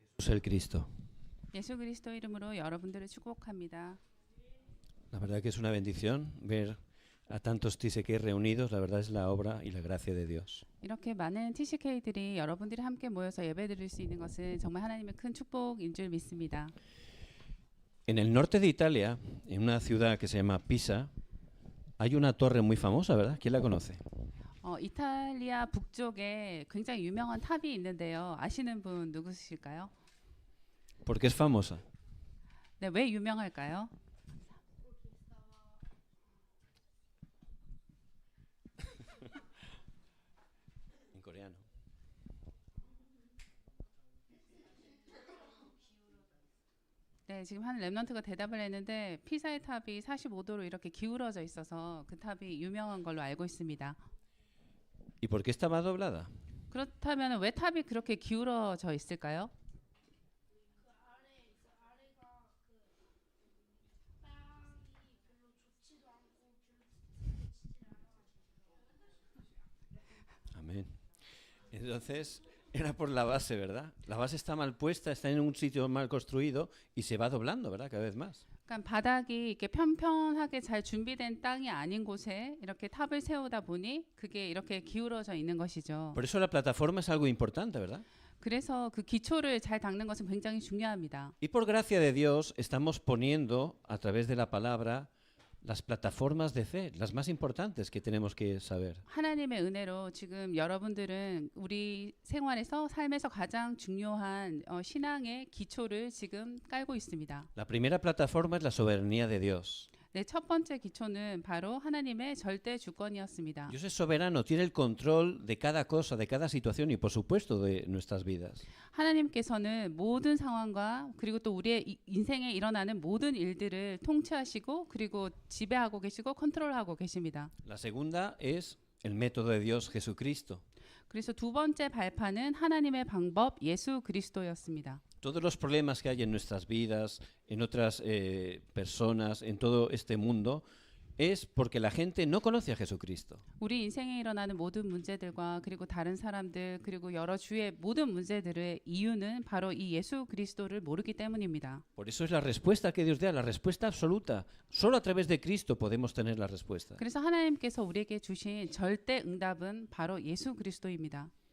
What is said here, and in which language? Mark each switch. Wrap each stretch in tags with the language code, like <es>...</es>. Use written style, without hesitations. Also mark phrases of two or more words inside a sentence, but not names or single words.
<es>el Cristo.</es> <ko>예수 그리스도 이름으로 여러분들을 축복합니다.</ko> <es>La verdad que es una bendición ver a tantos TCK reunidos. La verdad es la obra y la gracia de Dios.</es> <ko>이렇게 많은 TCK들이 여러분들이 함께 모여서 예배드릴 수 있는 것은 정말 하나님의 큰 축복인 줄 믿습니다.</ko> <es>En el norte de Italia, en una ciudad que se llama Pisa, hay una torre muy famosa, ¿verdad? ¿Quién la conoce?</es> <ko>이탈리아 북쪽에 굉장히 유명한 탑이 있는데요. 아시는 분 누구실까요?</ko> <es>¿Por qué es famosa?</es> <ko>네, 왜 유명할까요?</ko> <es>En coreano.</es> <ko>네, 지금 한 랩넌트가 대답을 했는데 피사의 탑이 45도로 이렇게 기울어져 있어서 그 탑이 유명한 걸로 알고 있습니다.</ko> <es>¿Y por qué estaba doblada?</es> <ko>그렇다면 왜 탑이 그렇게 기울어져 있을까요?</ko> <es>Amén. Entonces, era por la base, ¿verdad? La base está mal puesta, está en un sitio mal construido y se va doblando, ¿verdad? Cada vez más.</es> <ko>그러니까 바닥이 이렇게 편편하게 잘 준비된 땅이 아닌 곳에 이렇게 탑을 세우다 보니 그게 이렇게 기울어져 있는 것이죠.</ko> <es>Por eso la plataforma es algo importante, ¿verdad?</es> <ko>그래서 그 기초를 잘 닦는 것은 굉장히 중요합니다.</ko> <es>Y por gracia de Dios estamos poniendo a través de la palabra las plataformas de fe, las más importantes que tenemos que saber.</es> <ko>하나님의 은혜로 지금 여러분들은 우리 생활에서 삶에서 가장 중요한 신앙의 기초를 지금 깔고 있습니다.</ko> <es>La primera plataforma es la soberanía de Dios.</es> <ko>네, 첫 번째 기초는 바로 하나님의 절대 주권이었습니다.</ko> <es>Dios es soberano, tiene el control de cada cosa, de cada situación y por supuesto de nuestras vidas.</es> <ko>하나님께서는 모든 상황과 그리고 또 우리의 인생에 일어나는 모든 일들을 통치하시고 그리고 지배하고 계시고 컨트롤하고 계십니다.</ko> <es>La segunda es el método de Dios Jesucristo.</es> <ko>그래서 두 번째 발판은 하나님의 방법 예수 그리스도였습니다.</ko> <es>Todos los problemas que hay en nuestras vidas, en otras personas, en todo este mundo, es porque la gente no conoce a Jesucristo.</es> <ko>우리 인생에 일어나는 모든 문제들과 그리고 다른 사람들 그리고 여러 주의 모든 문제들의 이유는 바로 이 예수 그리스도를 모르기 때문입니다.</ko> <es>Por eso es la respuesta que Dios da, la respuesta absoluta. Solo a través de Cristo podemos tener la respuesta.</es> <ko>그래서 하나님께서 우리에게 주신 절대 응답은 바로 예수 그리스도입니다.</ko>